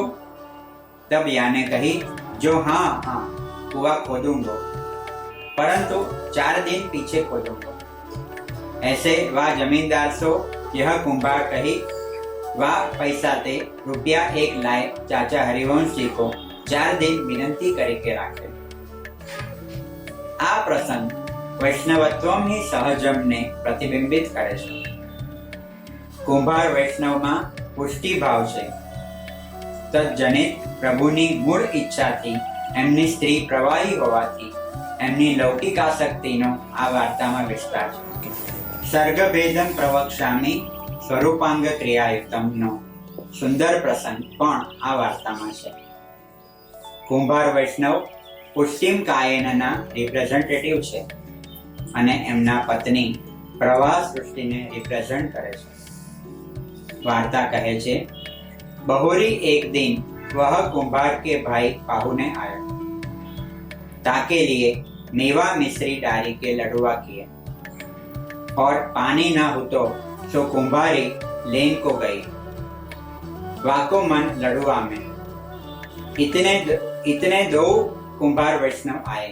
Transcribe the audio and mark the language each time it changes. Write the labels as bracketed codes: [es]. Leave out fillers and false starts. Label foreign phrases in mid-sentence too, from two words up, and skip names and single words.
[bra] तब या ने कही, जो हाँ हाँ कुआं खोदूंगो, परंतु 4 दिन पीछे खोदूंगो। ऐसे वह जमींदार सो यह कुंभार कही, वह पैसा ते रुपया 1 लाए चाचा हरिवंश जी को 4 दिन विनंती करके राखे। [gu] આ પ્રસંગ વૈષ્ણવત્વની સહજમને પ્રતિબિંબિત કરે છે। કુંભાર વૈષ્ણવમાં પુષ્ટિ ભાવ છે। તજ્જનિત પ્રભુની મૂળ ઈચ્છાથી એમની સ્ત્રી પ્રવાહી હોવાથી એમની લૌકિક આસક્તિનો આ વાર્તામાં વિસ્તાર છે। [sa] सर्गभेदं प्रवक्ष्यामि स्वरूपांग [gu] क्रियायुक्तमનો સુંદર પ્રસંગ પણ આ વાર્તામાં છે। કુંભાર વૈષ્ણવ પુષ્ટિમ કાયનના રિપ્રેઝેન્ટેટિવ છે અને એમના પત્ની પ્રવાહ સૃષ્ટિને રિપ્રેઝેન્ટ કરે છે। વાર્તા કહે છે, [bra] बहुरी एक दिन वह कुंभार के भाई पाहुने आया। ताके लिए मेवा मिश्री डाली के लडुआ किए और पानी न हो तो सो कुंभारी लेन को गई। वाको मन लडुआ में। इतने 2 कुंभार वैष्णव आए।